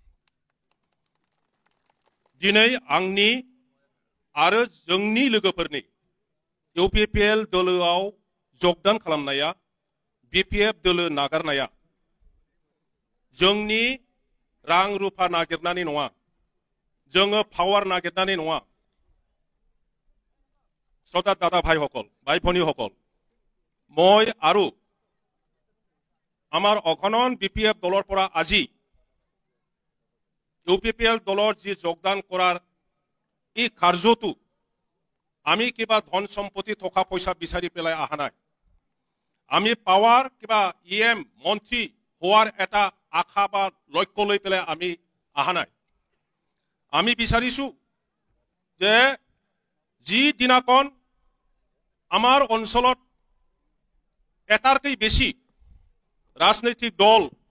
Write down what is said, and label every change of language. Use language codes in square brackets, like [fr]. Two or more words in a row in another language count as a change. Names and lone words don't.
[brx] दिनै आंनि आरो जोंनि लोगोफोरनि UPPL दोलोआव योगदान खालामनाया BPF दोलो नागारनाया जोंनि रां रुफा नागिरनानै नङा जोङो पावार नागिरनानै नङा [as] শ্রদ্ধা দাদা ভাইসকল ভাই ভনীসকল মই আৰু আমাৰ অগণন BPF দলৰ পৰা আজি UPPL দলৰ যি যোগদান কৰাৰ এই কাৰ্যটো আমি কিবা ধন সম্পত্তি থকা পইচা বিচাৰি পেলাই আহা নাই আমি পাৱাৰ কিবা EM মন্ত্ৰী হোৱাৰ এটা আশা বা লক্ষ্য লৈ পেলাই আমি আহা নাই আমি বিচাৰিছো যে যি দিনাখন আমাৰ অঞ্চলত এটাৰকৈ বেছি ৰাজনৈতিক দল